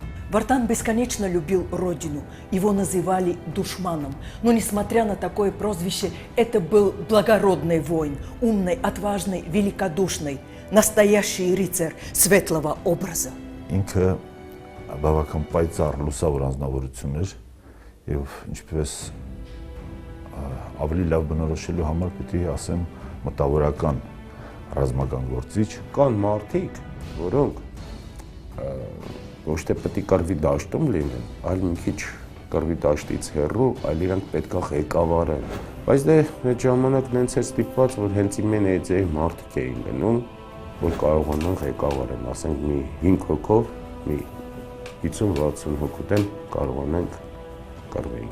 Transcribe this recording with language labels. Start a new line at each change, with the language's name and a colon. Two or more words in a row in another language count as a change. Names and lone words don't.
Russian: Вартан бесконечно любил родину, его называли душманом, но несмотря на такое прозвище, это был благородный воин, умный, отважный, великодушный, настоящий рыцарь светлого образа.
Armenian: Ինքը բավական պայծառ լուսավոր անձնավորություն էր եւ ինչպես ավելի լավ բնորոշելու համար պիտի ասեմ մտավորական ռազմական գործիչ կան մարդիկ, որոնք ոչ թե պետք է կռվի դաշտում լինեն, այլ մի քիչ կռվի դաշտից հեռու, այլ իրանք պետք է ղեկավարեն։ Բայց դե այդ ժամանակ նենց է ստիպված, որ հենց իմեն էջեի մարդիկ էին լինում, որ կարողանան ղեկավարեն, ասենք մի 5 հոգով, մի 50-60 հոգուտեն կարողանանք կռվենք։